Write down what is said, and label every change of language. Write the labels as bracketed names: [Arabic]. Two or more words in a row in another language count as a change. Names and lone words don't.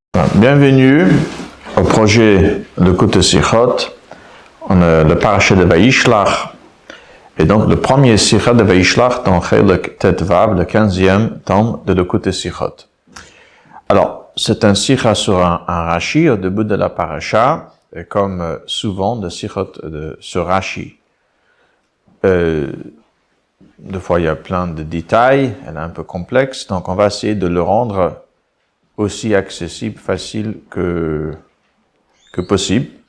[French] Bienvenue au projet de Kutei Sichot. On a le parasha de Vayishlach, et donc le premier Sicha de Vayishlach dans [Hebrew] Chelek Tetvav, [French] le 15e tome de Kutei Sichot. Alors, c'est un Sicha sur un Rashi au début de la parasha, et comme souvent de Sichot sur Rashi. Des fois, il y a plein de détails, elle est un peu complexe, donc on va essayer de le rendre aussi accessible, facile que possible.